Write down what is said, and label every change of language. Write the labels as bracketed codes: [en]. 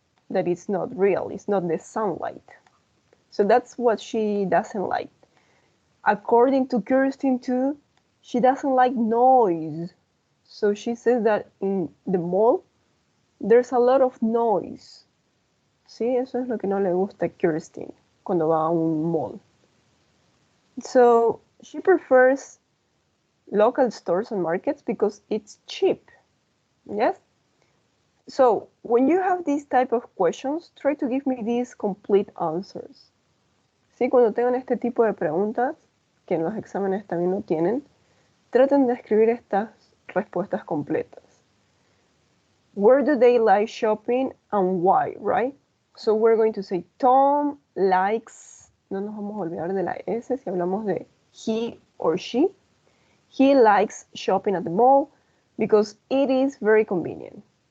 [en] That it's not real, it's not the sunlight. So that's what she doesn't like. According to Kirsten too, she doesn't like noise. So she says that in the mall there's a lot of noise. [es] Sí, eso es lo que no le gusta a Kirsten cuando va a un mall. [en] So she prefers local stores and markets because it's cheap. Yes? So when you have these type of questions, try to give me these complete answers. [es] ¿Sí? Cuando tengan este tipo de preguntas, que en los exámenes también lo tienen, traten de escribir estas respuestas completas. [en] Where do they like shopping and why, right? So we're going to say Tom likes, [es] no nos vamos a olvidar de la S si hablamos de [en] he or she. He likes shopping at the mall because it is very convenient.